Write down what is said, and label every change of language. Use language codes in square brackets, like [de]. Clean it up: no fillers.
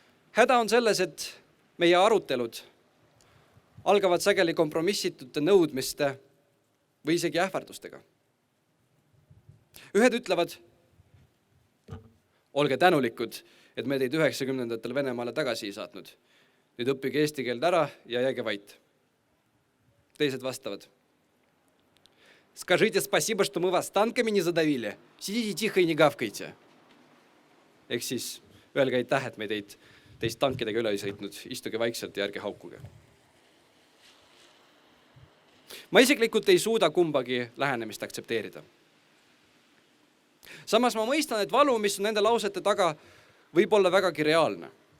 [et] Häda on selles, et meie arutelud algavad sageli kompromissitute nõudmiste või isegi ähvardustega. Ühed ütlevad, olge tänulikud, et me teid 90-ndatel Venemaale tagasi ei saatnud. Nüüd õppige eesti keeld ära ja jääge vait. Teised vastavad. [ru] Скажите спасибо, что мы вас танками не задавили. Сидите тихо и не гавкайте. [et] Ehk siis öelge aitäh, et me teist tankidega üle ei sõitnud. Istuge vaikselt ja ärge haukuge. Ma isiklikult ei suuda kumbagi lähenemist aktsepteerida. Samas ma mõistan, et valu, mis on nende lausete taga, võib olla vägagi reaalne.